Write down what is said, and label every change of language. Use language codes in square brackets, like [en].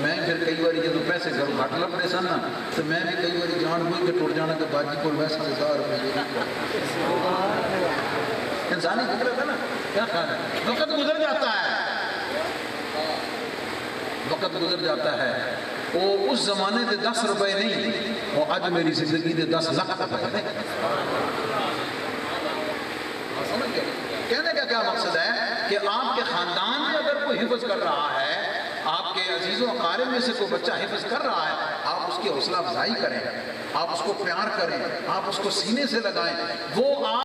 [pa] میں پھر کئی بار جب پیسے گھروں گھٹ لبتے سن نا تو میں بھی کئی بار جان بوجھ کے ٹر جانا کہ باجی کو ویسا 1000 روپیے. انسانی فطرت ہے نا. [ur] کیا خیال ہے؟ وقت گزر جاتا ہے، وقت گزر جاتا ہے. [pa] وہ اس زمانے دے 10 روپے نہیں، وہ اج میری زندگی دے 10 لاکھ روپے نہیں. [ur] کہنے کا کیا مقصد ہے کہ آپ کے خاندان میں اگر کوئی حفظ کر رہا ہے، آپ کے عزیز و اقارب میں سے کوئی بچہ حفظ کر رہا ہے، آپ اس کی حوصلہ افزائی کریں، آپ اس کو پیار کریں، آپ اس کو سینے سے لگائیں. وہ آپ